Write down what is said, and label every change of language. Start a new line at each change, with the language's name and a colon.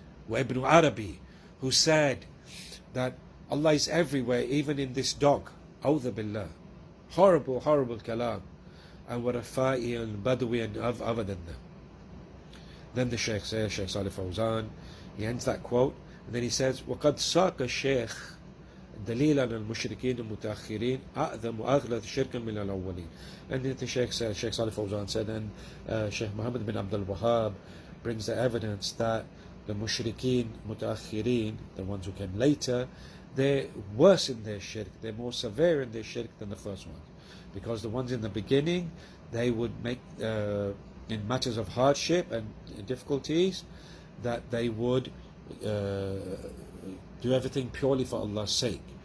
English: Ibn Arabi, who said that Allah is everywhere, even in this dog. A'udhu billah. Horrible kalam. And Warafai and Badawi and other than them. Then the Shaykh says, Shaykh Salih Fawzan, he ends that quote, and then he says,
Arabic: وَقَدْ سَاقَ الشَّيْخ دليل على المشركين المتأخرين أعظم وأغلظ شركا من الأولين.
English: And the Shaykh Salih Fawzan said, and Shaykh Muhammad bin Abdul Wahhāb brings the evidence that the mushrikeen mutaakhireen, the ones who came later, they're worse in their shirk, they're more severe in their shirk than the first ones. Because the ones in the beginning, they would make, in matters of hardship and difficulties, that they would do everything purely for Allah's sake.